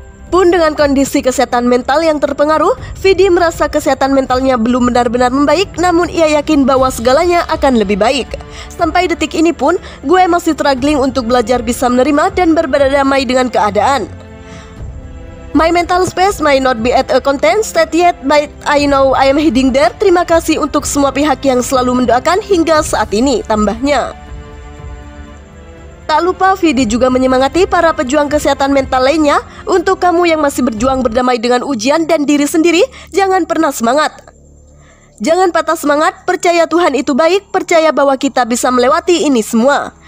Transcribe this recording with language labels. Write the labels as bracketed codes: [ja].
[id] Pun dengan kondisi kesehatan mental yang terpengaruh, Vidi merasa kesehatan mentalnya belum benar-benar membaik, namun ia yakin bahwa segalanya akan lebih baik. Sampai detik ini pun, gue masih struggling untuk belajar bisa menerima dan berdamai dengan keadaan. [en] My mental space might not be at a content state yet, but I know I am heading there. [id] Terima kasih untuk semua pihak yang selalu mendoakan hingga saat ini, tambahnya. Tak lupa Vidi juga menyemangati para pejuang kesehatan mental lainnya. Untuk kamu yang masih berjuang berdamai dengan ujian dan diri sendiri, jangan pernah semangat. Jangan patah semangat, percaya Tuhan itu baik, percaya bahwa kita bisa melewati ini semua.